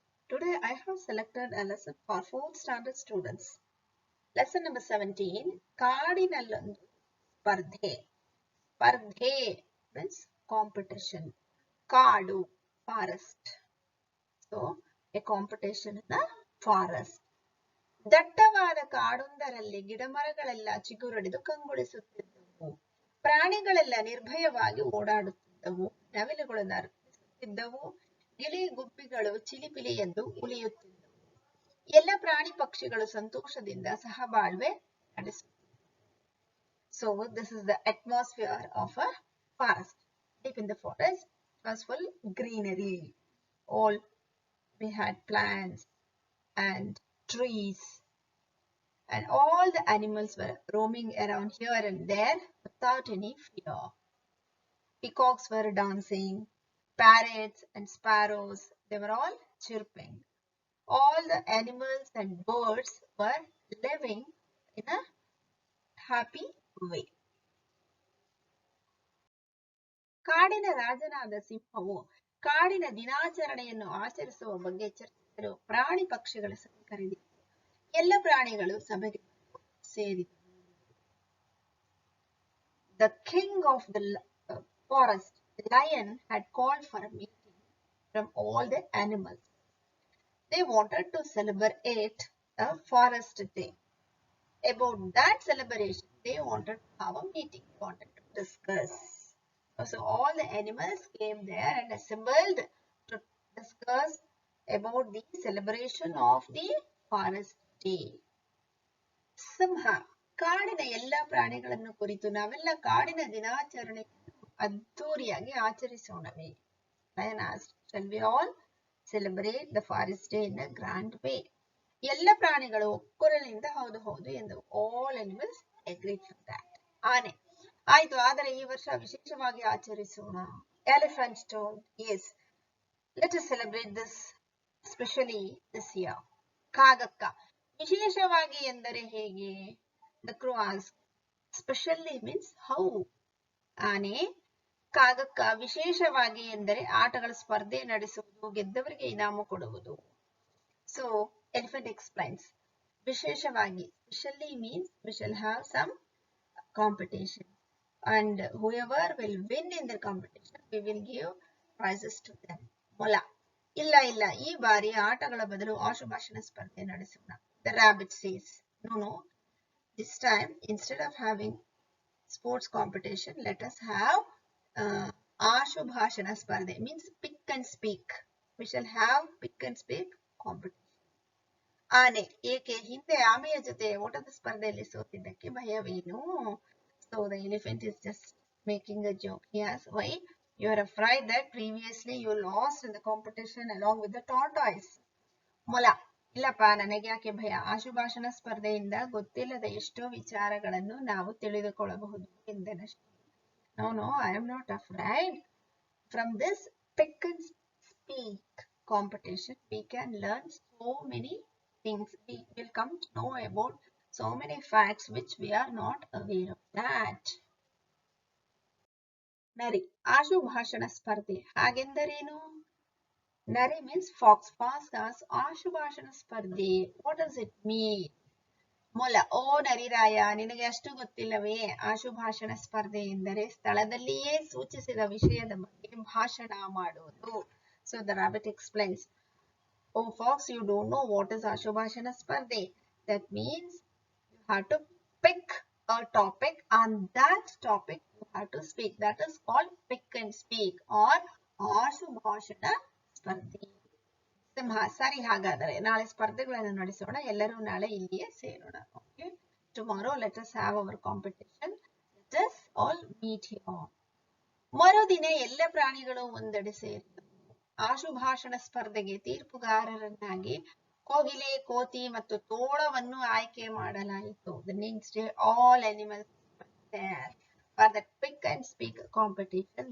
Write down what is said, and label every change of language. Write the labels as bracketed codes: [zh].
[en] Today I have selected a lesson for 4th standard students. Lesson number 17, [kn] ಕಾಡಿನಲ್ಲೊಂದು ಸ್ಪರ್ಧೆ. [en] ಸ್ಪರ್ಧೆ means competition. ಕಾಡು, forest. So a competition in the forest. [kn] ದಟ್ಟವಾದ ಕಾಡೊಂದರಲ್ಲಿ ಗಿಡಮರಗಳೆಲ್ಲ ಚಿಗುರೊಡೆದು ಕಂಗೊಳಿಸುತ್ತಿದ್ದವು. ಪ್ರಾಣಿಗಳೆಲ್ಲ ನಿರ್ಭಯವಾಗಿ ಓಡಾಡುತ್ತಿದ್ದವು. ನವಿಲುಗಳು ನರ್ತಿಸುತ್ತಿದ್ದವು. ಗಿಳಿ ಗುಬ್ಬಿಗಳು ಚಿಲಿಪಿಲಿ ಎಂದು ಉಲಿಯುತ್ತಿದ್ದವು. ಎಲ್ಲ ಪ್ರಾಣಿ ಪಕ್ಷಿಗಳು ಸಂತೋಷದಿಂದ ಸಹಬಾಳ್ವೆ ನಡೆಸುತ್ತಿದ್ದವು. [en] So this is the atmosphere of a forest. Deep in the forest was full greenery. All we had plants and trees, and all the animals were roaming around here and there without any fear. Peacocks were dancing, parrots and sparrows, they were all chirping. All the animals and birds were living in a happy way. [kn] ಕಾಡಿನ ರಾಜನಾದ ಸಿಂಹವು ಕಾಡಿನ ದಿನಾಚರಣೆಯನ್ನು ಆಚರಿಸುವ ಬಗ್ಗೆ ಚರ್ಚಿಸಲು ಪ್ರಾಣಿ ಪಕ್ಷಿಗಳ ಸಭೆ ಕರೆದಿತ್ತು. ಎಲ್ಲ ಪ್ರಾಣಿಗಳು ಸಭೆಗೆ ಸೇರಿದವು. [en] The king of the forest, the lion, had called for a meeting from all the animals. They wanted to celebrate a forest day. About that celebration, they wanted to have a meeting, wanted to discuss. So all the animals came there and assembled to discuss about the celebration of the forest day. [kn] ಸಿಂಹ, ಕಾಡಿನ ಎಲ್ಲ ಪ್ರಾಣಿಗಳನ್ನು ಕುರಿತು ನಾವೆಲ್ಲ ಕಾಡಿನ ದಿನಾಚರಣೆಯನ್ನು ಅದ್ದೂರಿಯಾಗಿ ಆಚರಿಸೋಣವೇ? [en] Lion asked, shall we all celebrate the forest day in a grand way? [kn] ಎಲ್ಲ ಪ್ರಾಣಿಗಳು ಒಕ್ಕೊರಲಿನಿಂದ ಹೌದು ಹೌದು ಎಂದವು. [en] All animals agreed for that. [kn] ಆನೆ, ಆಯ್ತು, ಆದರೆ ಈ ವರ್ಷ ವಿಶೇಷವಾಗಿ ಆಚರಿಸೋಣ. [en] Elephant told, yes, let us celebrate this specially this year. [kn] ಕಾಗಕ್ಕ, ವಿಶೇಷವಾಗಿ ಎಂದರೆ ಹೇಗೆ? [en] The crow asked, specially means how? [kn] ಆನೆ, ಕಾಗಕ್ಕ, ವಿಶೇಷವಾಗಿ ಎಂದರೆ ಆಟಗಳ ಸ್ಪರ್ಧೆ ನಡೆಸುವುದು, ಗೆದ್ದವರಿಗೆ ಇನಾಮು ಕೊಡುವುದು. [en] So elephant explains, ವಿಶೇಷವಾಗಿ, specially means we shall have some competition, and whoever will win in the competition, we will give prizes to them. [kn] ಮೊಲ, ಇಲ್ಲ ಇಲ್ಲ, ಈ ಬಾರಿ ಆಟಗಳ ಬದಲು ಆಶುಭಾಷಣ ಸ್ಪರ್ಧೆ ನಡೆಸೋಣ. [en] The rabbit says, no, this time instead of having sports competition, let us have ಆಶುಭಾಷಣ ಸ್ಪರ್ಧೆ, means pick and speak. We shall have pick and speak competition. [kn] ಆನೆ, ಏಕೆ? ಹಿಂದೆ ಆಮೆಯ ಜೊತೆ ಓಟದ ಸ್ಪರ್ಧೆಯಲ್ಲಿ ಸೋತಿದ್ದಕ್ಕೆ ಭಯವೇನು? [en] So the elephant is just making a joke. He asks, why? You are afraid that previously you lost in the competition along with the tortoise. [kn] ಮೊಲ, ಇಲ್ಲಪ್ಪ, ನನಗೆ ಯಾಕೆ ಭಯ? ಆಶುಭಾಷಣ ಸ್ಪರ್ಧೆಯಿಂದ ಗೊತ್ತಿಲ್ಲದ ಎಷ್ಟೋ ವಿಚಾರಗಳನ್ನು ನಾವು ತಿಳಿದುಕೊಳ್ಳಬಹುದು ಎಂದನಷ್ಟೇ. [en] No, I am not afraid. From this pick and speak competition, we can learn so many things. We will come to know about so many facts which we are not aware of that. [kn] ನರಿ, ಆಶುಭಾಷಣ ಸ್ಪರ್ಧೆ ಹಾಗೆಂದರೇನು? ನರಿ [en] means fox. Fox asks, ಆಶುಭಾಷಣ ಸ್ಪರ್ಧೆ, what does it mean? [kn] ಮೊಲ, ಓ ನರಿರಾಯ, ನಿನಗೆ ಅಷ್ಟು ಗೊತ್ತಿಲ್ಲವೇ? ಆಶುಭಾಷಣ ಸ್ಪರ್ಧೆ ಎಂದರೆ ಸ್ಥಳದಲ್ಲಿಯೇ ಸೂಚಿಸಿದ ವಿಷಯದ ಬಗ್ಗೆ ಭಾಷಣ ಮಾಡುವುದು. [en] So the rabbit explains, oh fox, you don't know what is ಆಶುಭಾಷಣ ಸ್ಪರ್ಧೆ. That means you have to pick a topic, and that topic you have to speak. That is called pick and speak or ಆಶುಭಾಷಣ ಸ್ಪರ್ಧೆ. [kn] ಸಿಂಹ. ಸರಿ, ಹಾಗಾದರೆ ನಾಳೆ ಸ್ಪರ್ಧೆಗಳನ್ನು ನಡೆಸೋಣ. ಎಲ್ಲರೂ ನಾಳೆ ಇಲ್ಲಿಯೇ ಸೇರೋಣ. [en] Okay, tomorrow let us have our competition. Let us all meet here. [kn] ಮರುದಿನ ಎಲ್ಲ ಪ್ರಾಣಿಗಳು ಒಂದೆಡೆ ಸೇರಿದವು. ಆಶುಭಾಷಣ ಸ್ಪರ್ಧೆಗೆ ತೀರ್ಪುಗಾರರನ್ನಾಗಿ ಕೋಗಿಲೆ, ಕೋತಿ ಮತ್ತು ತೋಳವನ್ನು ಆಯ್ಕೆ ಮಾಡಲಾಯಿತು. [en] The next day all animals were there for the pick and speak competition.